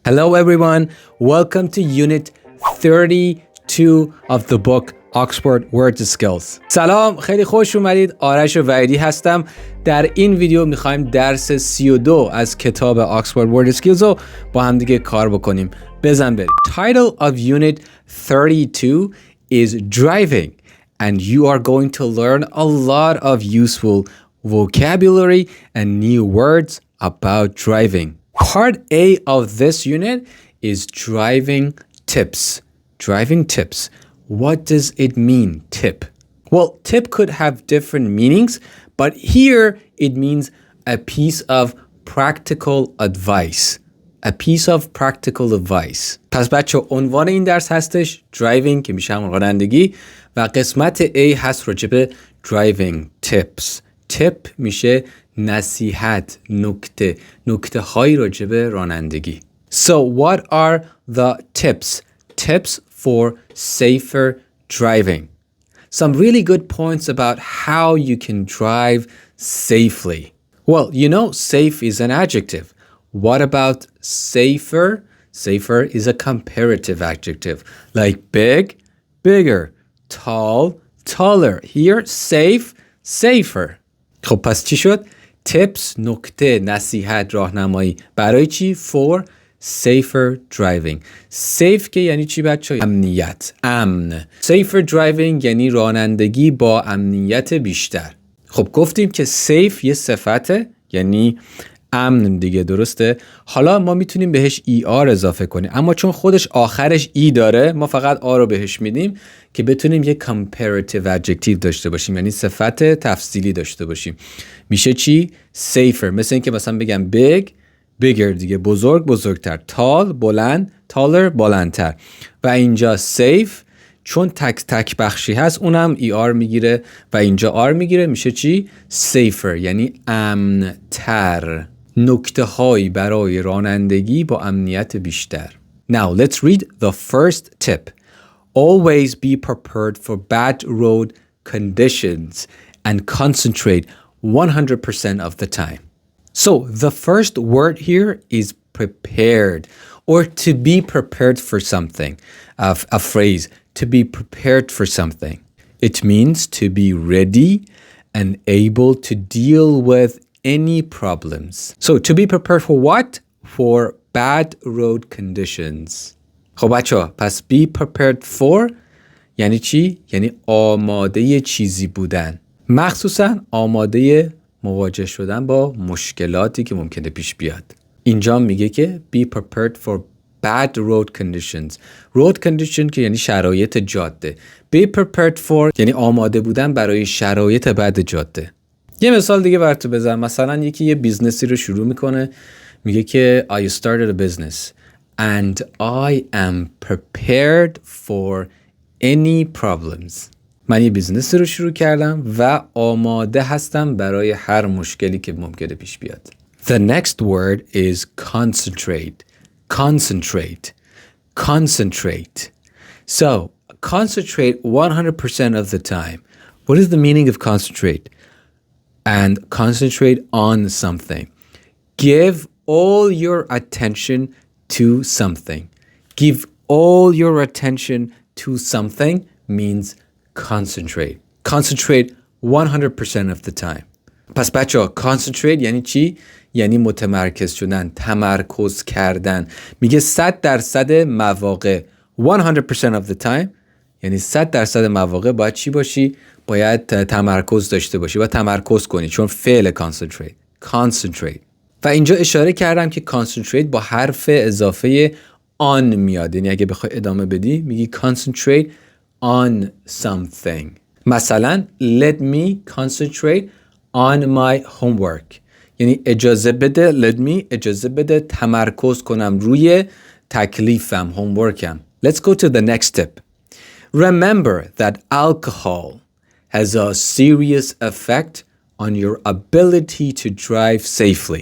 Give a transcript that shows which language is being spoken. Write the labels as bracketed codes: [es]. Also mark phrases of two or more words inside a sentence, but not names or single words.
[en] Hello everyone, welcome to Unit 32 of the book Oxford Word Skills. [fa] سلام، خیلی خوش اومدید. آرش وحیدی هستم. در این ویدیو میخوایم درس 32 از کتاب Oxford Word Skills رو با هم دیگه کار بکنیم. بزن بریم. [en] Title of Unit 32 is Driving and you are going to learn a lot of useful vocabulary and new words about driving. Part A of this unit is driving tips. Driving tips. What does it mean, tip? Well, tip could have different meanings, but here it means a piece of practical advice. A piece of practical advice. [fa] پس بچه عنوان این درس هستش driving که میشه همون رانندگی و قسمت A هست راجع به [en] driving tips. [fa] tip میشه نصیحت، نکته های راجع به رانندگی. [en] So what are the tips? Tips for safer driving. Some really good points about how you can drive safely. Well, you know, safe is an adjective. What about safer? Safer is a comparative adjective. Like big, bigger, tall, taller. Here, safe, safer. [fa] خب پس چی شد؟ tips نکته نصیحت راهنمایی برای چی؟ [en] for safer driving. [fa] safe که یعنی چی بچه؟ امنیت، امن. [en] safer driving [fa] یعنی رانندگی با امنیت بیشتر. خب گفتیم که safe یه صفته یعنی امن دیگه، درسته؟ حالا ما میتونیم بهش ER اضافه کنیم، اما چون خودش آخرش ای داره ما فقط آ رو بهش میدیم که بتونیم یه [en] comparative adjective [fa] داشته باشیم، یعنی صفت تفضیلی داشته باشیم. میشه چی؟ safer. مثل این که مثلا بگم [en] big، bigger [fa] دیگه، بزرگ، بزرگتر، tall، بلند، taller، بلندتر. و اینجا safe چون تک بخشی هست اونم ER میگیره و اینجا R میگیره، میشه چی؟ safer یعنی امن‌تر. نکته هایی برای رانندگی با امنیت بیشتر. [en] Now let's read the first tip. Always be prepared for bad road conditions and concentrate 100% of the time. So the first word here is prepared, or to be prepared for something. A phrase, to be prepared for something. It means to be ready and able to deal with any problems. So to be prepared for what? For bad road conditions. [fa] خب بچه پس [en] be prepared for [fa] یعنی چی؟ یعنی آماده چیزی بودن، مخصوصا آماده مواجه شدن با مشکلاتی که ممکنه پیش بیاد. اینجا میگه که [en] be prepared for bad road conditions. road condition [fa] که یعنی شرایط جاده. [en] be prepared for [fa] یعنی آماده بودن برای شرایط بد جاده. یه مثال دیگه براتون بزنم. مثلا یکی یه بیزنسی رو شروع میکنه، میگه که [en] I started a business and I am prepared for any problems. [fa] من یه بیزنسی رو شروع کردم و آماده هستم برای هر مشکلی که ممکنه پیش بیاد. [en] The next word is concentrate. Concentrate. Concentrate. So, concentrate 100% of the time. What is the meaning of concentrate? And concentrate on something. Give all your attention to something. Give all your attention to something means concentrate. Concentrate 100% of the time. [fa] پس بچه ها concentrate یعنی چی؟ یعنی متمرکز شدن، تمرکز کردن. میگه 100% مواقع [en] 100% of the time [fa] یعنی 100% مواقع باید چی باشی؟ باید تمرکز داشته باشی و تمرکز کنی، چون فعل concentrate. و اینجا اشاره کردم که concentrate با حرف اضافه on میاد، یعنی اگه بخوای ادامه بدی میگی [en] concentrate on something. مثلا let me concentrate on my homework. [fa] یعنی اجازه بده تمرکز کنم روی تکلیفم، homeworkم. [en] Let's go to the next tip. Remember that alcohol has a serious effect on your ability to drive safely.